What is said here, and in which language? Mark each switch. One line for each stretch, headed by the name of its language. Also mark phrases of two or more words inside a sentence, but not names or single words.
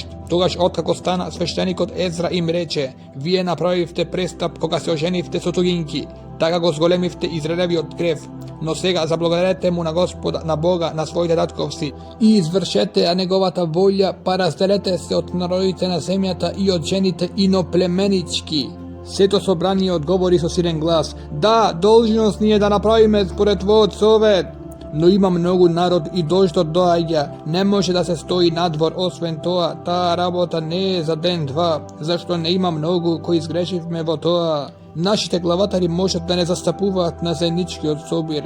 Macedonian: Тогаш откако стана, свештеникот Езра им рече: вие направивте престап кога се оженивте со туѓинки, така го зголемивте Израелевиот грев. Но сега заблагодарете му на Господа, на Бога, на своите татковци и извршете ја неговата волја, па разделете се од народите на земјата и од жените иноплеменички. Свето собрание одговори со силен глас: Да, должност ни е да направиме според твојот совет. Но има многу народ и дождот доаѓа, не може да се стои надвор. Освен тоа, таа работа не е за ден-два, зашто не има многу кои изгрешивме во тоа. Нашите главатари можат да не застапуваат на заедничкиот собир.